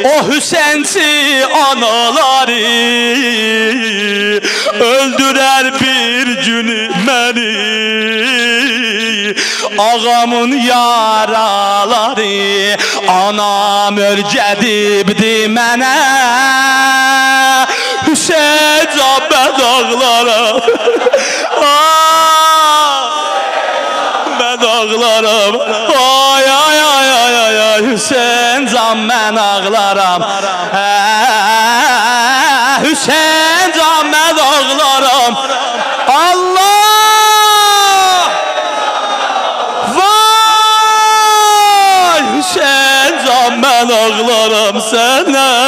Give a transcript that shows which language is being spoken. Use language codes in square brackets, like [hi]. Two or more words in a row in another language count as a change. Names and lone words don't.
[tr] o Hüseyinci anaları öldürer bir günü beni. [az] Ağamın yaraları anam örgədibdi mənə. Hüseyin can mən ağlaram. [tr] Ben ağlaram. [az] Ay ay ay ay ay ay Hüseyin can mən ağlaram. Hüseyin can mən ağlaram. Allah! Vay Hüseyin can mən ağlaram sənə.